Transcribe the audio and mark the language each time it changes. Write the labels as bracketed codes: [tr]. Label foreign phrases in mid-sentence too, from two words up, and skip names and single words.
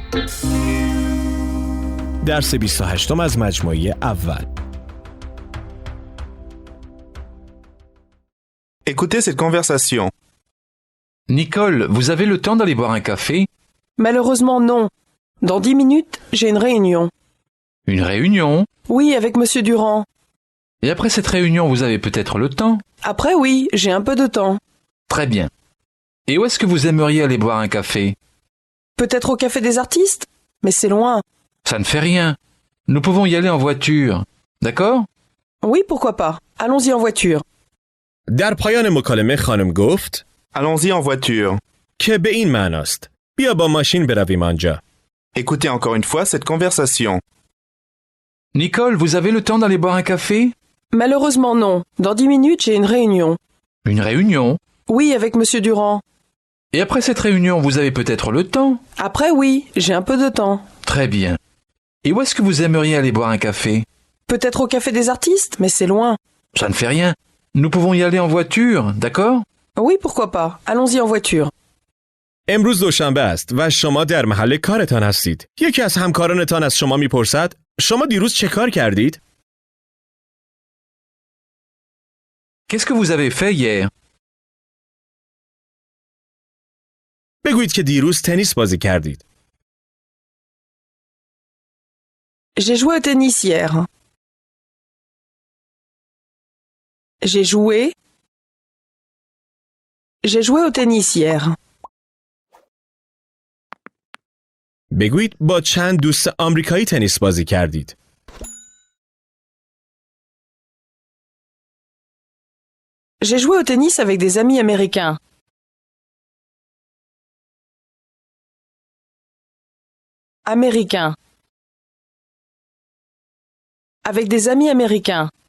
[fa] درس 28 از مجموعه اول. [fr] Écoutez cette conversation. Nicole, vous avez le temps d'aller boire un café? Malheureusement non. Dans 10 minutes, j'ai une réunion. Une réunion? Oui, avec Monsieur Durand. Et après cette réunion, vous avez peut-être le temps? Après oui, j'ai un peu de temps. Très bien. Et où est-ce que vous aimeriez aller boire un café? Peut-être au Café des Artistes? Mais c'est loin. Ça ne fait rien. Nous pouvons y aller en voiture. D'accord? Oui, pourquoi pas. Allons-y en voiture. [fa] در پایان مکالمه خانم گفت [fr] Allons-y en voiture. [fa] که به این معناست. بیا با ماشین برویم آنجا. [fr] Écoutez encore une fois cette conversation. Nicole, vous avez le temps d'aller boire un café? Malheureusement non. Dans 10 minutes, j'ai une réunion. Une réunion? Oui, avec Monsieur Durand. Et après cette réunion, vous avez peut-être le temps? Après oui, j'ai un peu de temps. Très bien. Et où est-ce que vous aimeriez aller boire un café? Peut-être au Café des Artistes, mais c'est loin. Ça ne fait rien. Nous pouvons y aller en voiture, d'accord? Oui, pourquoi pas. Allons-y en voiture. [fa] امروز دوشنبه است و شما در محل کارتان هستید. یکی از همکارانتان از شما میپرسد شما دیروز چه کار کردید؟ [fr] Qu'est-ce que vous avez fait hier? [fa] بگویید که دیروز تنیس بازی کردید. [fr] J'ai joué au tennis hier. J'ai joué au tennis hier. [fa] بگویید با چند دوست آمریکایی تنیس بازی کردید. [fr] J'ai joué au tennis avec des amis américains. Américains. Avec des amis américains.